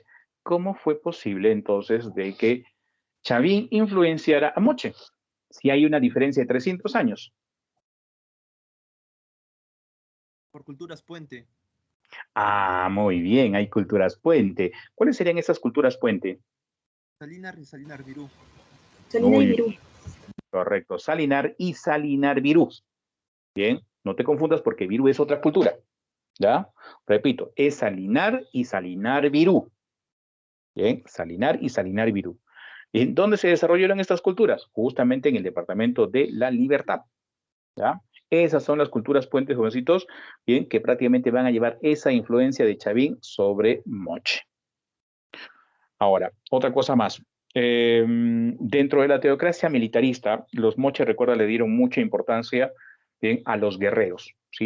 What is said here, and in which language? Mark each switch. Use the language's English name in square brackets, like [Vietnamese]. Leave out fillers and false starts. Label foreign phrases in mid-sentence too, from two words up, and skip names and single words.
[Spanish] ¿Cómo fue posible entonces de que Chavín influenciara a Moche si hay una diferencia de 300 años? Por culturas puente. Ah, muy bien, hay culturas puente. ¿Cuáles serían esas culturas puente? Salinar y Salinar Virú. Salinar y Virú. Correcto, Salinar y Salinar Virú. Bien, no te confundas porque Virú es otra cultura. ¿Ya? Repito, es Salinar y Salinar Virú. Bien, Salinar y Salinar Virú. ¿En dónde se desarrollaron estas culturas? Justamente en el departamento de La Libertad. ¿Ya? Esas son las culturas puentes, jovencitos, bien, que prácticamente van a llevar esa influencia de Chavín sobre Moche. Ahora, otra cosa más. Dentro de la teocracia militarista, los Moche, recuerda, le dieron mucha importancia, bien, a los guerreros, ¿sí?